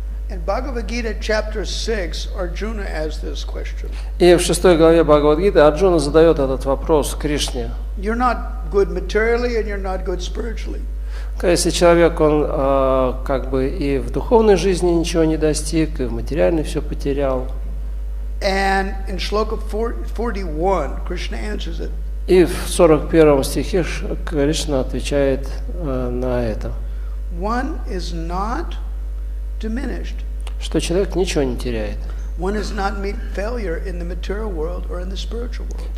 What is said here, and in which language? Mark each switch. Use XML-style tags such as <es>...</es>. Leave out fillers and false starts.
<en>In Bhagavad Gita, chapter 6, Arjuna asked this question.</en> <ru>И в 6 главе Бхагават-гиты Арджуна задает этот вопрос Кришне.</ru> <en>You're not good materially and you're not good spiritually.</en> <ru>Если человек, он как бы и в духовной жизни ничего не достиг, и в материальной все потерял.</ru> <en>And in Shloka 41, Krishna answers it.</en> <ru>И в 41 стихе Кришна отвечает на это.</ru> <en>One is not diminished.</en> <ru>Что человек ничего не теряет.</ru> <en>One does not meet failure in the material world or in the spiritual world.</en>